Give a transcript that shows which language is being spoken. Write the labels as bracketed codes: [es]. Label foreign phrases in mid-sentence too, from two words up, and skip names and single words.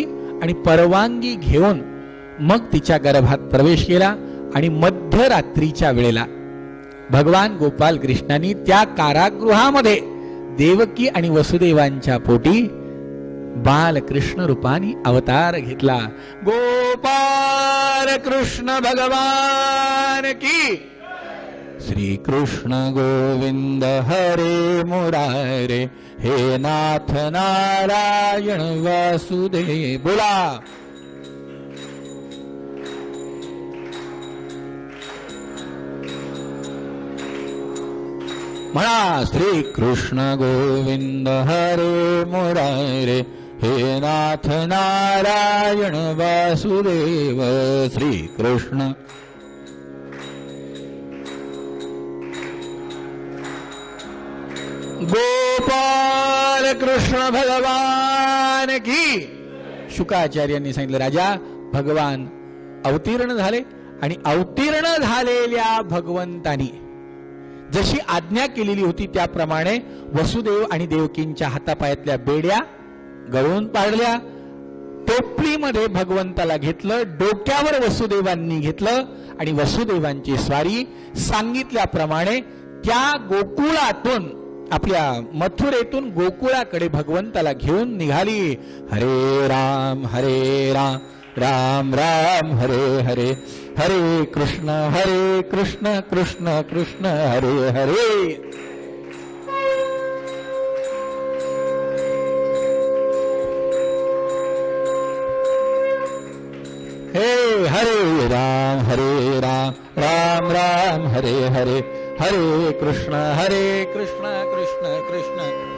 [mr] आणि परवानगी घेऊन मग तिच्या गर्भात प्रवेश केला. आणि मध्यरात्रीच्या वेळेला भगवान गोपाल कृष्णांनी त्या कारागृहामध्ये देवकी आणि वसुदेवांच्या पोटी बालकृष्ण रूपाने अवतार घेतला. [hi] गोपाल कृष्ण भगवान की. [sa] श्री कृष्ण गोविंद हरे मुरारे, हे नाथ नारायण वासुदेव. बोला. [mr] म्हणा, [sa] श्री कृष्ण गोविंद हरे मुरारे, हे नाथ नारायण वासुदेव. [hi] श्री कृष्ण गोपाल कृष्ण भगवान की. [mr] शुकाचार्यांनी सांगितलं, राजा भगवान अवतीर्ण झाले. आणि अवतीर्ण झालेल्या भगवंतानी जशी आज्ञा केलेली होती त्याप्रमाणे वसुदेव आणि देवकींच्या हातापायातल्या बेड्या गळून पाडल्या. टोपलीमध्ये भगवंताला घेतलं. डोक्यावर वसुदेवांनी घेतलं. आणि वसुदेवांची स्वारी सांगितल्याप्रमाणे त्या गोकुळातून, आपल्या मथुरेतून गोकुळाकडे भगवंताला घेऊन निघाली. [sa] हरे राम राम राम हरे हरे, हरे कृष्ण कृष्ण कृष्ण हरे हरे. हरे राम राम राम हरे हरे, हरे कृष्ण कृष्ण कृष्ण.